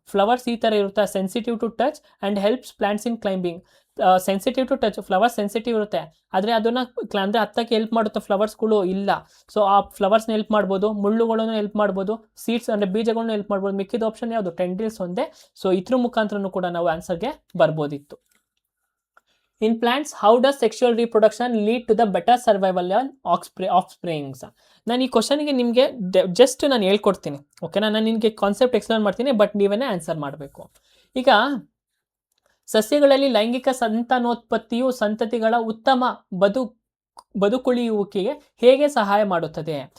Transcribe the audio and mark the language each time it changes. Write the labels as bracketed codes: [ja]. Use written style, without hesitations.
[kn] Flowers ಈ ಥರ ಇರುತ್ತೆ, [en] Sensitive to touch and helps plants in climbing. Sensitive to touch, [kn] flowers sensitive ಇರುತ್ತೆ, ಆದರೆ ಅದನ್ನು ಅಂದರೆ ಹತ್ತಕ್ಕೆ ಹೆಲ್ಪ್ ಮಾಡುತ್ತೆ ಫ್ಲವರ್ಸ್ಗಳು ಇಲ್ಲ. ಸೊ ಆ ಫ್ಲವರ್ಸ್ನ ಹೆಲ್ಪ್ ಮಾಡ್ಬೋದು, ಮುಳ್ಳುಗಳನ್ನು ಹೆಲ್ಪ್ ಮಾಡ್ಬೋದು, ಸೀಡ್ಸ್ ಅಂದರೆ ಬೀಜಗಳನ್ನು ಹೆಲ್ಪ್ ಮಾಡ್ಬೋದು. ಮಿಕ್ಕಿದ ಆಪ್ಷನ್ ಯಾವುದು, ಟೆಂಡ್ರಿಲ್ಸ್ ಒಂದೇ. ಸೊ ಇದ್ರ ಮುಖಾಂತರನೂ ಕೂಡ ನಾವು ಆನ್ಸರ್ಗೆ ಬರ್ಬೋದಿತ್ತು. [en] In plants, how does sexual reproduction lead to the better survival on offsprings? [kn] ನಾನು ಈ ಕ್ವಶನ್ಗೆ ನಿಮಗೆ ಜಸ್ಟ್ ನಾನು ಹೇಳ್ಕೊಡ್ತೀನಿ. ಓಕೆನಾ. ನಾನು ನಿಮಗೆ ಕಾನ್ಸೆಪ್ಟ್ ಎಕ್ಸ್ಪ್ಲೇನ್ ಮಾಡ್ತೀನಿ, ಬಟ್ ನೀವೇ ಆನ್ಸರ್ ಮಾಡಬೇಕು. ಈಗ ಸಸ್ಯಗಳಲ್ಲಿ ಲೈಂಗಿಕ ಸಂತಾನೋತ್ಪತ್ತಿಯು ಸಂತತಿಗಳ ಉತ್ತಮ ಬದುಕುಳಿಯುವಿಕೆಗೆ ಹೇಗೆ ಸಹಾಯ ಮಾಡುತ್ತದೆ.